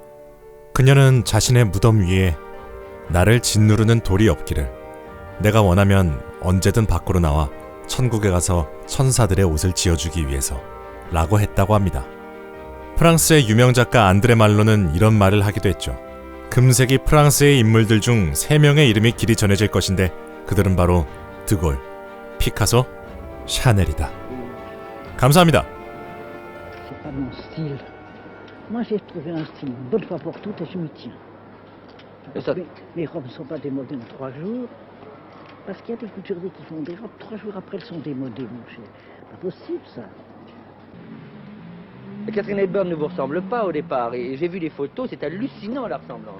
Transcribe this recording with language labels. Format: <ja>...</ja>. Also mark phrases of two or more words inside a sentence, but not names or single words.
<ko>그녀는 자신의 무덤 위에 나를 짓누르는 돌이 없기를, 내가 원하면 언제든 밖으로 나와 천국에 가서 천사들의 옷을 지어주기 위해서 라고 했다고 합니다. 프랑스의 유명 작가 안드레 말로는 이런 말을 하기도 했죠. 금세기 프랑스의 인물들 중 3명의 이름이 길이 전해질 것인데 그들은 바로 드골, 피카소, 샤넬이다. 감사합니다.</ko> <fr>C'est pas mon style. Moi, j'ai trouvé un style une bonne fois pour toutes et je m'y tiens. Mes robes ne sont pas démodées en 3 jours. Parce qu'il y a des couturiers qui font des robes 3 jours après, elles sont démodées, mon cher. Pas possible, ça. Catherine Hepburn ne vous ressemble pas au départ, et j'ai vu les photos, c'est hallucinant la ressemblance.</fr>